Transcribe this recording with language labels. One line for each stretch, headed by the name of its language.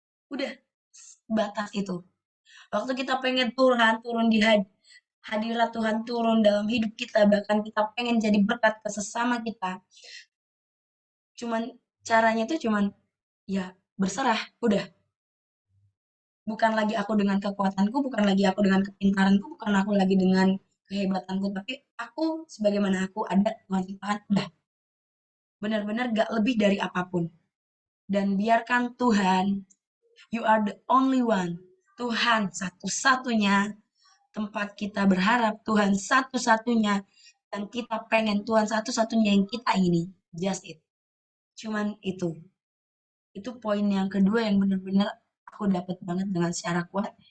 Indonesian: Udah, batas itu. Waktu kita pengen turun di hadirat Tuhan turun dalam hidup kita, bahkan kita pengen jadi berkat ke sesama kita, caranya itu cuman ya berserah, udah. Bukan lagi aku dengan kekuatanku, bukan lagi aku dengan kepintaranku, bukan aku lagi dengan kehebatanku, tapi aku sebagaimana aku ada Tuhan ciptakan, udah. Benar-benar gak lebih dari apapun. Dan biarkan Tuhan,
English: you are the only one.
Indonesian: Tuhan satu-satunya tempat kita berharap, Tuhan satu-satunya, dan kita pengen Tuhan satu-satunya yang kita ingini.
English: Just it.
Indonesian: Cuman itu. Itu poin yang kedua yang benar-benar aku dapat banget dengan secara kuat.